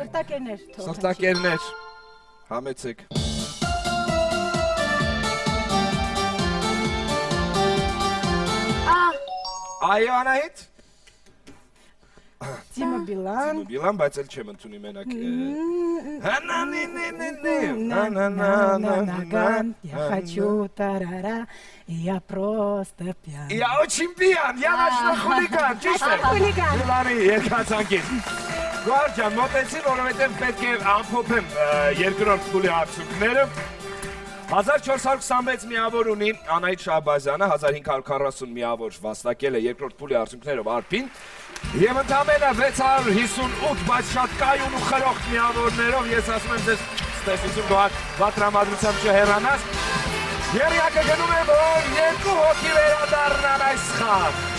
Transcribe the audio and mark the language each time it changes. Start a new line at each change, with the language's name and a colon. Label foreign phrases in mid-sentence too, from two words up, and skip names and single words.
Armenian: Սրտակերներ թող։ Սրտակերներ։ Համեցեք։ Այո Անահիտ։ Դիմը Բիլան։ Բիլան, բայց էլ չեմ ընդունի մենակ։
Russian: Я хочу тарара, я просто пьян։ Я очень пьян, я ночной хулиган,
Armenian: ճիշտ է։ Խուլիգան։ Բիլանի երկացանկին։ Գոհար ջան, մոտեցի, որովհետև պետք է ամփոփեմ երկրորդ փուլի արդյունքները։ 1426 միավոր ունի Անահիտ Շահբազյանը, 1540 միավոր վաստակել է երկրորդ փուլի արդյունքներով Արփին եւ ընդամենը 658 բայց շատ կայուն ու խրոխտ միավորներով ես ասում եմ ձեզ ստեսություն Գոհար վատրամադրությամբ չհեռանաս Երիակը գնում է որ երկու հոգի վերադառնան այս խաղ